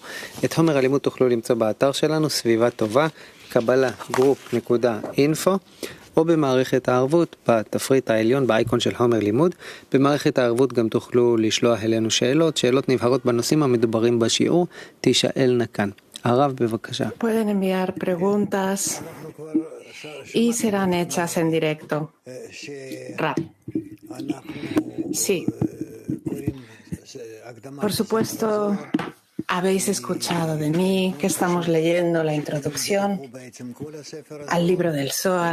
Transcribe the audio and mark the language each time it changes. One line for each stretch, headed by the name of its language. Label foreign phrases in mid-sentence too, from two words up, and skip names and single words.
Hebrew: את חומר הלימוד תוכלו למצוא באתר שלנו, סביבה טובה, קבלה group.info, או במערכת הערבות, בתפריט העליון, באייקון של חומר לימוד. במערכת הערבות גם תוכלו לשלוח אלינו שאלות נבהרות בנושאים המדוברים בשיעור, תשאלנה כאן. הרב, בבקשה.
Spanish: Pueden enviar preguntas y serán hechas en directo. Rav. Sí. Por supuesto, habéis escuchado de mí que estamos leyendo la introducción al libro del Zohar.